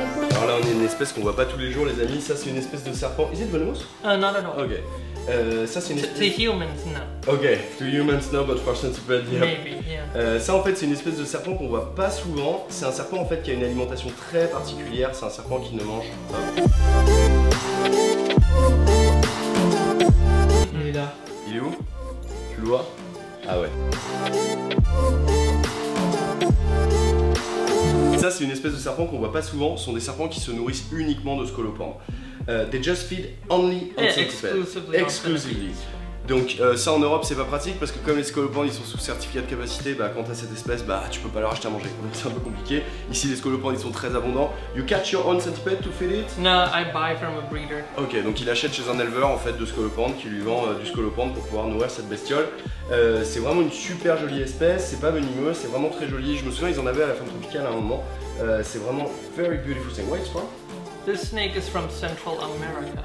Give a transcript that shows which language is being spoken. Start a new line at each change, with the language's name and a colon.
French: Alors là on est une espèce qu'on voit pas tous les jours les amis, ça c'est une espèce de serpent.
English: Is it venomous? Not at all.
French: Ok. Ça c'est une espèce...
English: To humans, no. Ok, to humans no, but for centipede, yeah. Maybe, yeah.
French: Ça en fait c'est une espèce de serpent qu'on voit pas souvent. C'est un serpent en fait qui a une alimentation très particulière. C'est un serpent qui ne mange pas. Il est là. Il est où? Tu le vois? Ah ouais. Ça c'est une espèce de serpent qu'on voit pas souvent. Ce sont des serpents qui se nourrissent uniquement de scolopendres.
English: They just feed only on centipedes. Exclusively.
French: Donc ça en Europe c'est pas pratique parce que comme les scolopendres ils sont sous certificat de capacité, bah quand t'as cette espèce, bah tu peux pas leur acheter à manger. Donc c'est un peu compliqué. Ici les scolopendres ils sont très abondants.
English: You catch your own centipede to feed it? No, I buy from a breeder.
French: Ok, donc il achète chez un éleveur en fait de scolopendres qui lui vend du scolopendre pour pouvoir nourrir cette bestiole. C'est vraiment une super jolie espèce, c'est pas venimeux, c'est vraiment très joli. Je me souviens ils en avaient à la ferme tropicale à un moment. C'est vraiment
English: very beautiful thing. Where it's from? This snake is from Central America.